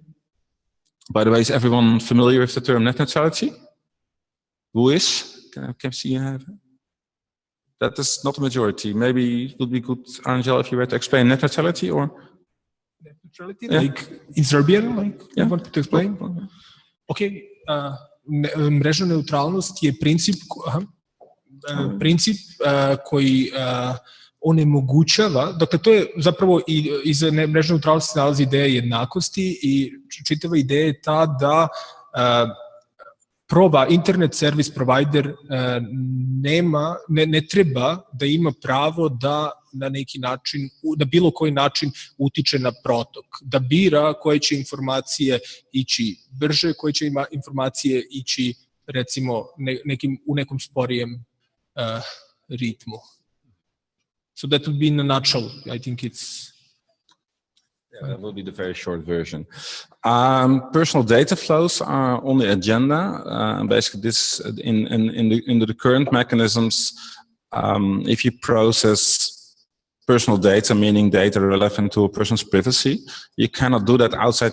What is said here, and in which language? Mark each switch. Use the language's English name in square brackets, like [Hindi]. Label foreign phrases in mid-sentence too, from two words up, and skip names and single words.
[English] By the way, is everyone familiar with the term net neutrality? Who is? Can I see you have? That is not a majority. Maybe it would be good, Aranđel, if you were to explain net neutrality or? Net neutrality, yeah. Like in Serbian, like you want to explain? [Serbian] Okay, mrežna neutralnost je princip koji onemogućava, dakle to je zapravo i iza mrežne neutralnosti se nalazi ideja jednakosti i čitava ideja je ta da [English] internet service provider [Serbian] ne treba da ima pravo da na neki način, na bilo koji način utiče na protok, da bira koje će informacije ići brže, koje će informacije ići recimo u nekom sporijem ritmu. [English] So that would be in a nutshell. I think it's... Yeah, that will be the very short version. Personal data flows are on the agenda. Basically, this in the current mechanisms, if you process personal data, meaning data relevant to a person's privacy, you cannot do that outside